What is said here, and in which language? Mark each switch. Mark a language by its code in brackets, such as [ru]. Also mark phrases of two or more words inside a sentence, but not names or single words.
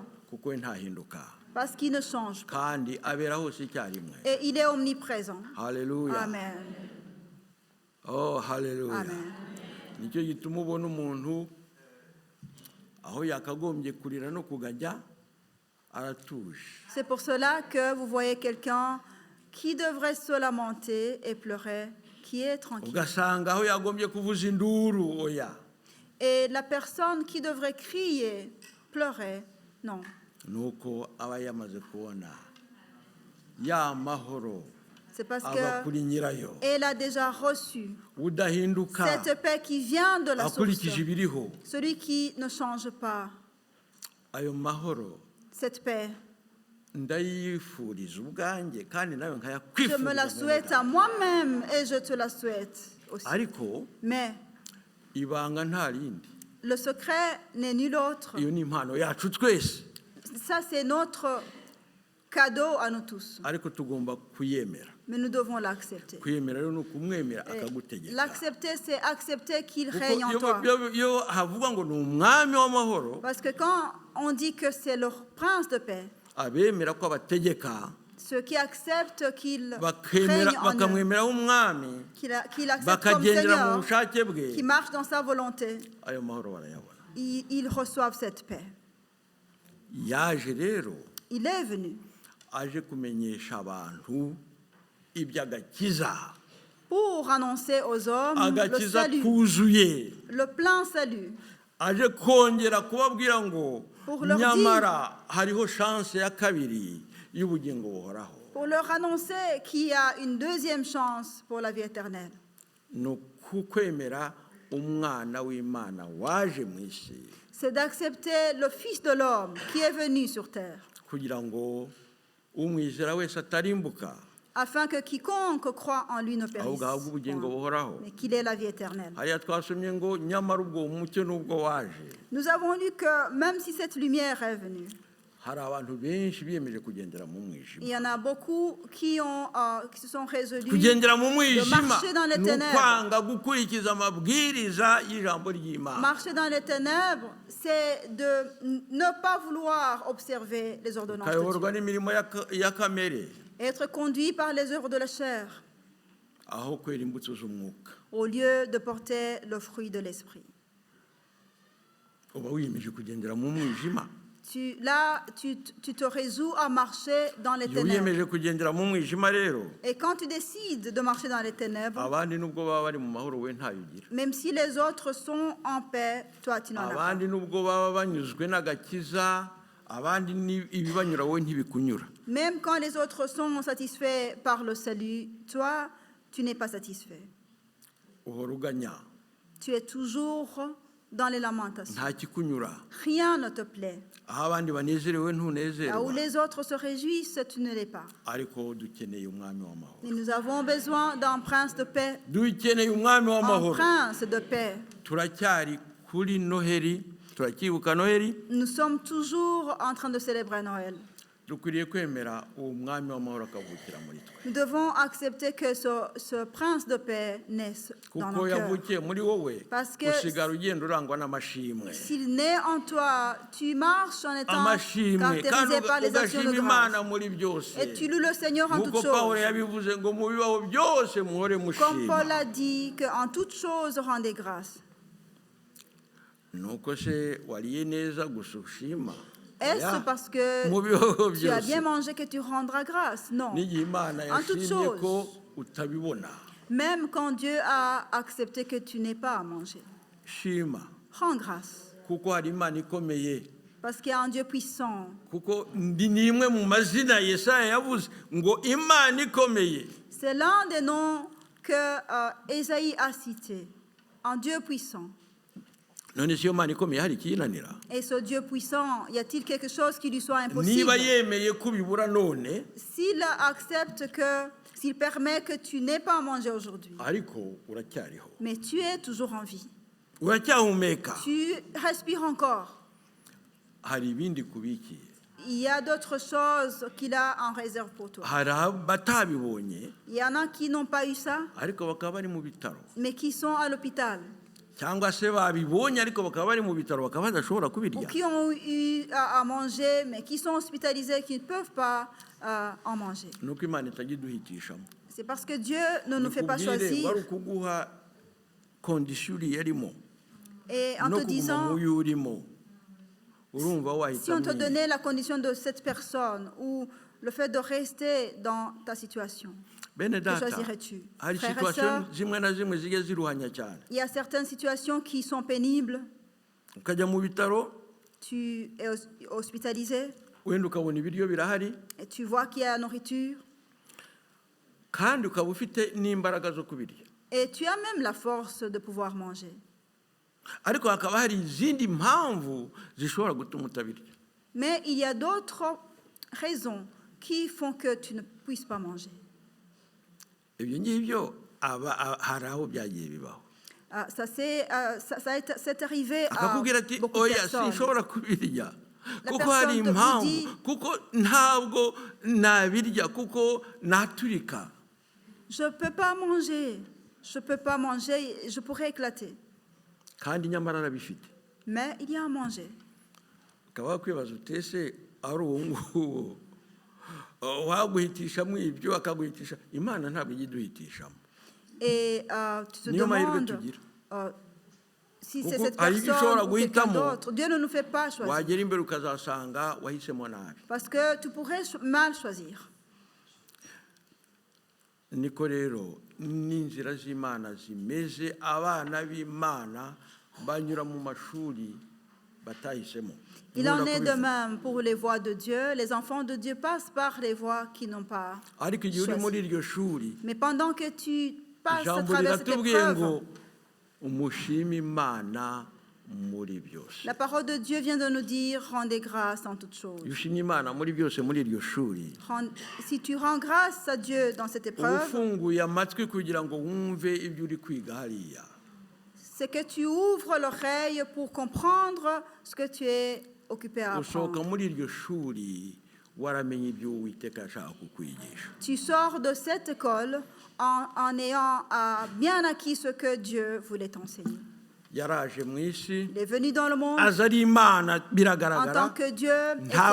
[rw] kuko we ntahinduka [fr] parce qu'il ne change pas. [rw] kandi abera hose icyarimwe. [fr] Et il est omniprésent. [rw] Haleluya. Amen. Oh, haleluya. Amen. Nicyo gituma ubona umuntu aho yakagombye kurira no kugajya aratuje. [fr] C'est pour cela que vous voyez quelqu'un qui devrait se lamenter et pleurer, qui est tranquille. [rw] Ugasanga aho yagombye kuvuza induru, oya, [fr] Et la personne qui devrait crier, pleurer, non. [rw] nuko aba yamaze kubona ya mahoro [fr] C'est parce [rw] ava kuri nyirayo [fr] qu'elle a déjà reçu [rw] udahinduka [fr] cette paix qui vient de la source. [rw] akurikije ibiriho. [fr] Celui qui ne change pas, [rw] Ayo mahoro [fr] cette paix, [rw] ndayifuriza ubwanjye kandi nawe [fr] je [rw] nkayakwifuriza. [fr] me la souhaite à moi-même et je te la souhaite aussi. [rw] Ariko [fr] Mais [rw] ibanga nta rindi, [fr] le secret n'est nul autre. [rw] iyo ni impano yacu twese, [fr] Ça, c'est notre cadeau à nous tous. [rw] ariko tugomba kuyemera. [fr] Mais nous devons l'accepter. [rw] Kwiyemera rero ni ukumwemera [fr] Et [rw] akagutegeka. [fr] l'accepter, c'est accepter qu'il [rw] Kuko [fr] règne en toi. [rw] iyo havuga ngo ni umwami w'amahoro, [fr] Parce que quand on dit que c'est le prince de paix, [rw] abemera ko abategeka [fr] ceux qui acceptent qu'il règne [rw] bakemera [fr] en eux, [rw] bakamwemeraho umwami, [fr] qu'il accepte comme [rw] bakagendera mu [fr] Seigneur, [rw] bushake bwe, [fr] qui marche dans sa volonté, [rw] ayo mahoro barayabona. [fr] ils reçoivent cette paix. [rw] Yaje rero [fr] Il est venu [rw] aje kumenyesha abantu iby'agakiza, [fr] pour annoncer aux hommes le [rw] agakiza [fr] salut, [rw] kuzuye, [fr] le plein salut, [rw] aje kongera kubabwira ngo [fr] Pour leur [rw] nyamara hariho chance ya kabiri y'ubugingo buhoraho. [fr] pour leur annoncer qu'il y a une deuxième chance pour la vie éternelle. [rw] Ni ukwemera umwana w'Imana waje mu isi [fr] C'est d'accepter le Fils de l'homme qui est venu sur terre, [rw] kugira ngo umwizera wese atarimbuka, [fr] afin que quiconque croit en lui ne [rw] ahubwo ahabwe [fr] périsse [rw] ubugingo [fr] point, [rw] buhoraho. [fr] mais qu'il ait la vie éternelle. [rw] Hariya twasomye ngo nyamara ubwo mucyo n'ubwo waje, [fr] Nous avons lu que même si cette lumière est venue, [rw] hari abantu benshi biyemeje kugendera mu [fr] il [rw] mwijima. [fr] y en a beaucoup qui se sont résolus [rw] Kugendera mu mwijima [fr] marcher dans les [rw] ni [fr] ténèbres. [rw] ukwanga gukurikiza amabwiriza y'ijambo ry'Imana. [fr] Marcher dans les ténèbres, c'est de ne pas vouloir observer les ordonnances de [rw] Ukayoborwa [fr] Dieu. [rw] n'imirimo ya kamere [fr] Être conduit par les œuvres de la chair, [rw] aho kwera imbuto z'umwuka. [fr] au lieu de porter le fruit de l'esprit. [rw] Uba wiyemeje kugendera mu mwijima. [fr] Tu te résous à marcher dans les [rw] Iyo [fr] ténèbres. [rw] wiyemeje kugendera mu mwijima rero, [fr] Et quand tu décides de marcher dans les ténèbres, [rw] abandi nubwo baba bari mu mahoro we ntayo ugira. [fr] même si les autres sont en paix, toi tu n'en as pas. [rw] Abandi nubwo baba banyuzwe n'agakiza, abandi ibibanyura wowe ntibikunyura. [fr] Même quand les autres sont satisfaits par le salut, toi, tu n'es pas satisfait. [rw] Uhora uganya, [fr] Tu es toujours dans les lamentations. [rw] nta kikunyura. [fr] Rien ne te plaît. [rw] Aho abandi banezerewe [fr] Là où [rw] ntunezerwa. [fr] les autres se réjouissent, tu ne l'es pas. [rw] Ariko dukeneye umwami w'amahoro. [fr] Et nous avons besoin d'un prince de paix. [rw] Dukeneye umwami [fr] Un [rw] w'amahoro. [fr] prince de paix. [rw] Turacyari kuri Noheri, turacyibuka Noheri. [fr] Nous sommes toujours en train de célébrer Noël. [rw] dukwiriye kwemera uwo mwami w'amahoro akavukira muri twe [fr] Nous devons accepter que ce prince de paix naisse dans [rw] kuko [fr] nos cœurs. [rw] yavukiye muri wowe [fr] Parce que [rw] usigara ugenda urangwa n'amashimwe [fr] S'il naît en toi, tu marches en étant [rw] amashimwe kandi [fr] caractérisé par les actions de [rw] ugashima [fr] grâce. [rw] imana muri byose [fr] Et tu loues le Seigneur en [rw] nk'uko [fr] toutes [rw] pawulo [fr] choses. [rw] yabivuze ngo mu bibaho byose muhore [fr] Comme [rw] mushima [fr] Paul a dit qu'en toutes choses, rendez grâce. [rw] nuko se wariye neza gusa ushima [fr] Est-ce [rw] Oya, [fr] parce que [rw] mu bibaho [fr] tu as [rw] byose [fr] bien mangé que tu rendras grâce? Non. [rw] n'igihe imana [fr] En toutes [rw] yashimye [fr] choses. [rw] ko utabibona [fr] Même quand Dieu a accepté que tu n'aies pas à manger. [rw] shima [fr] Rends grâce. [rw] kuko hari imana ikomeye [fr] Parce qu'il y a un Dieu puissant. [rw] kuko ndi ni imwe mu mazina yesaya yavuze ngo imana ikomeye [fr] C'est l'un des noms que Ésaïe a cité. Un Dieu puissant. [rw] none si iyo mana ikomeye hari ikiyinanira [fr] Et ce Dieu puissant, y a-t-il quelque chose qui lui soit impossible? [rw] niba yemeye ko ubibura none [fr] S'il accepte que, s'il permet que tu n'aies pas à manger aujourd'hui, [rw] ariko uracyariho [fr] mais tu es toujours en vie, [rw] uracyahumeka [fr] tu respires encore, [rw] hari ibindi kubikiye [fr] il y a d'autres choses qu'il a en réserve pour toi. [rw] hari abatabibonye [fr] Il y en a qui n'ont pas eu ça, [rw] ariko bakaba bari mu bitaro [fr] mais qui sont à l'hôpital, [rw] cyangwa se babibonye ariko bakaba bari mu bitaro bakaba badashobora [fr] ou [rw] kubirya [fr] qui ont eu à manger, mais qui sont hospitalisés, qui ne peuvent pas en manger. [rw] nuko imana itajya iduhitishamo [fr] C'est parce que Dieu ne nous fait pas [rw] Nikubwire, [fr] choisir. [rw] wari ukuguha kondisiyo uriya arimo [fr] Et en [rw] no [fr] te [rw] kuguma [fr] disant, [rw] mu yo urimo urumva [fr] si on te [rw] wahitamo [fr] donnait la condition de cette personne ou le fait de rester dans ta situation, [rw] bene [fr] que [rw] data [fr] choisirais-tu? [rw] hari [fr] Frères et [rw] situwasiyo [fr] sœurs, [rw] zimwe na zimwe zijya ziruhanya cyane [fr] il y a certaines situations qui sont pénibles. [rw] ukajya mu bitaro [fr] Tu es hospitalisé [rw] wenda ukabona ibiryo birahari [fr] et tu vois qu'il y a la nourriture [rw] kandi ukaba ufite n'imbaraga zo kubirya [fr] et tu as même la force de pouvoir manger. [rw] ariko hakaba hari izindi mpamvu zishobora gutuma utabirya [fr] Mais il y a d'autres raisons qui font que tu ne puisses pas manger. [rw] ibyo ngibyo hari aho byagiye bibaho [fr] C'est arrivé à [rw] akakubwira ati [fr] beaucoup de [rw] oya [fr] personnes. [rw] sinshobora kubirya [fr] La [rw] kuko hari [fr] personne te [rw] impamvu [fr] dit- [rw] kuko ntabwo nabirya kuko naturika [fr] Je ne peux pas manger. Je ne peux pas manger. Je pourrais éclater. [rw] kandi nyamara arabifite [fr] Mais il y a à manger. [rw] ukaba wakwibaza utese ari uwo nguwo waguhitishamo ibyo akaguhitisha imana ntabwo ijya iduhitishamo [fr] Et tu te [rw] niyo mahirwe [fr] demandes [rw] tugira [fr] si c'est [rw] Kuko [fr] cette [rw] hari ibyo ushobora [fr] personne ou quelqu'un [rw] guhitamo. [fr] d'autre. Dieu ne nous fait pas choisir. [rw] wagera imbere ukazasanga wahisemo nabi [fr] Parce que tu pourrais mal choisir. [rw] niko rero n'inzira z'imana zimeze abana b'imana banyura mu mashuri batahisemo [fr] Il en [rw] Nkunda [fr] est de [rw] kubivuga. [fr] même pour les voies de Dieu. Les enfants de Dieu passent par les voies qui n'ont pas [rw] ariko igihe uri [fr] choisi. [rw] muri iryo shuri [fr] Mais pendant que tu passes à [rw] ijambo [fr] travers cette [rw] riratubwiye ngo [fr] épreuve, [rw] umushime imana muri byose [fr] la parole de Dieu vient de nous dire rendez grâce en toutes choses. [rw] iyo ushimye imana muri byose muri iryo shuri [fr] Si tu rends grâce à Dieu dans cette [rw] uba [fr] épreuve, [rw] ufunguye amatwi kugira ngo wumve ibyo uri kwiga hariya [fr] c'est que tu ouvres l'oreille pour comprendre ce que tu es occupé à [rw] usohoka [fr] apprendre. [rw] muri iryo shuri waramenye ibyo uwiteka ashaka kukwigisha [fr] Tu sors de cette école en ayant bien acquis ce que Dieu voulait t'enseigner. [rw] yaraje mu isi [fr] Il est venu dans le monde [rw] aza ari imana [fr] en tant [rw] biragaragara [fr] que Dieu, [rw] nta